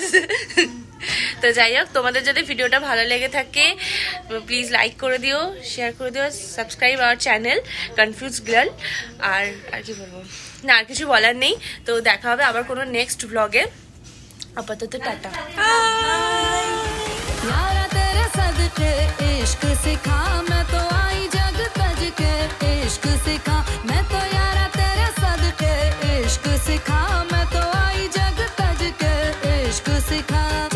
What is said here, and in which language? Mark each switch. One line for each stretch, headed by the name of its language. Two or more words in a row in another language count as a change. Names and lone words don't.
Bangla: তো যাই হোক, তোমাদের যদি ভিডিওটা ভালো লেগে থাকে প্লিজ লাইক করে দিও, শেয়ার করে দিও,
English: subscribe our channel
Bangla: কনফিউজ গার্ল। আর কি বলবো, না আর কিছু বলার নেই। তো দেখা হবে আবার কোনো নেক্সট ব্লগে। আপাতত টাটা।
Hindi: यारा तेरे सदके इश्क सिखा, मैं तो आई जग तज के इश्क सिखा, मैं तो यारा तेरे सदके इश्क सिखा, मैं तो आई जग तज के इश्क सिखा।